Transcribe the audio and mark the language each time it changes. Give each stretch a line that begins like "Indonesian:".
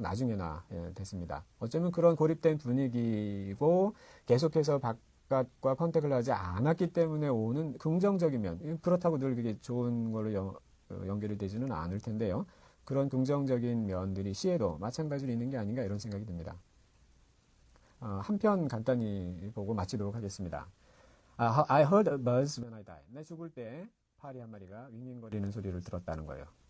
Korean: 나중에나 됐습니다. 어쩌면 그런 고립된 분위기고 계속해서 바깥과 컨택을 하지 않았기 때문에 오는 긍정적인 면, 그렇다고 늘 그게 좋은 걸로 연결이 되지는 않을 텐데요. 그런 긍정적인 면들이 시에도 마찬가지로 있는 게 아닌가 이런 생각이 듭니다. 한 편 간단히 보고 마치도록 하겠습니다.
English: I heard a buzz when I died.
Korean: 내 죽을 때 파리 한 마리가 윙윙거리는 소리를 들었다는 거예요.